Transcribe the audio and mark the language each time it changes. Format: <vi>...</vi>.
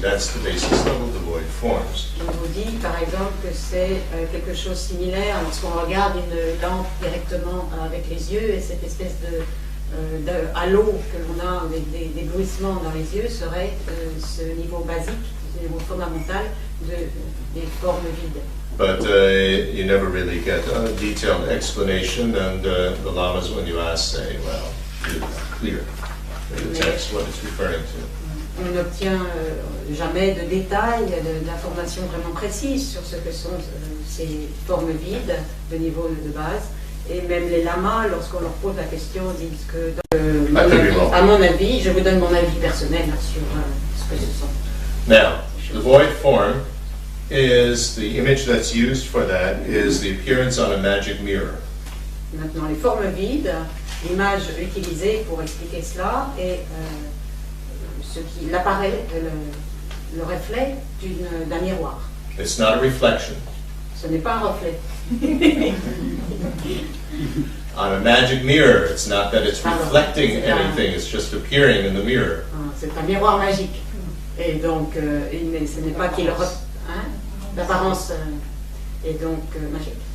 <en>That's the basis level devoid forms.</en> <fr>On vous dit par exemple que c'est quelque chose de similaire lorsqu'on regarde une lampe directement avec les yeux et cette espèce de halo que l'on a avec d'éblouissement dans les yeux serait ce niveau basique, ce niveau fondamental des formes vides.</fr> <en>But you never really get a detailed explanation, and the lamas, when you ask, say, well, it's clear in the text what it's referring to.</en> <fr>On n'obtient jamais de détails, d'informations vraiment précises sur ce que sont ces formes vides de niveau de base. Et même les lamas, lorsqu'on leur pose la question, disent que, à mon avis, je vous donne mon avis personnel sur ce que ce sont.</fr> <en>Now, the void form is the image that's used for that is the appearance on a magic mirror.</en> <fr>Maintenant, les formes vides, l'image utilisée pour expliquer cela est ce qui apparaît, le reflet d'un miroir.</fr> <en>It's not a reflection.</en> <fr>Ce n'est pas un reflet.</fr> <en>On a magic mirror, it's not that it's reflecting anything, it's just appearing in the mirror.</en> <fr>C'est un miroir magique. Et donc, ce n'est pas qu'il l'apparence est donc magique.</fr>